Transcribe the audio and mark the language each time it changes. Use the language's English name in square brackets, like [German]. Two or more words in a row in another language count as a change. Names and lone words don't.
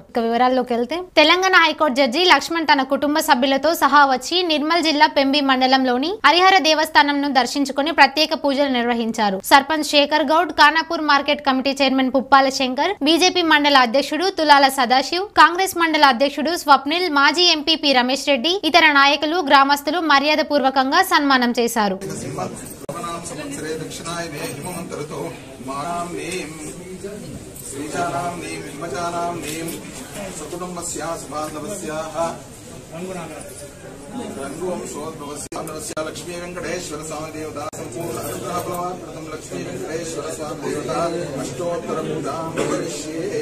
[Telugu] ఇక వివరాల్లోకి వెళ్తే తెలంగాణ హైకోర్టు జడ్జి లక్ష్మణ్ తన కుటుంబ సభ్యులతో సహా వచ్చి నిర్మల్ జిల్లా పెంబి మండలంలోని హరిహర దేవస్థానంను దర్శించుకుని ప్రత్యేక పూజలు నిర్వహించారు. సర్పంచ్ శేఖర్ గౌడ్, ఖానాపూర్ మార్కెట్ కమిటీ చైర్మన్ పుప్పాల శంకర్, బీజేపీ మండల అధ్యక్షుడు తులాల సదాశివ్, కాంగ్రెస్ మండల అధ్యక్షుడు స్వప్నిల్, మాజీ ఎంపీ పి రమేష్ రెడ్డి, ఇతర నాయకులు, గ్రామస్తులు మర్యాద పూర్వకంగా సన్మానం చేశారు. [Sanskrit] श्रीजानां नीम हिमजानां नीम सकुटुम्बस्याः बान्धवस्याः रंगवंशोद्भवस्याः लक्ष्मी वेंकटेश्वर स्वामी देवता संपूर्ण अनुग्रह फलवान् लक्ष्मी वेंकटेश्वर स्वामी देवता अष्टोत्तर पूजां करिष्ये।